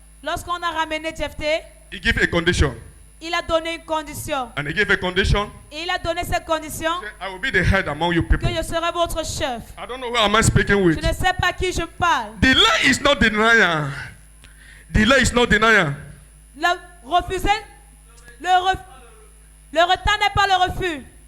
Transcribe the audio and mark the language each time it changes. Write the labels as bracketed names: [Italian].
[French] Lorsqu'on a ramené Jephthé, [English] he gave a condition. [French] il a donné une condition. [English] And he gave a condition. [French] Et il a donné cette condition [English] Say, I will be the head among you people. [French] que je serai votre chef. [English] I don't know who am I speaking with. [French] Je ne sais pas qui je parle. [English] Delay is not denial. Delay is not denial. [French] Refuser, le retard n'est pas le refus.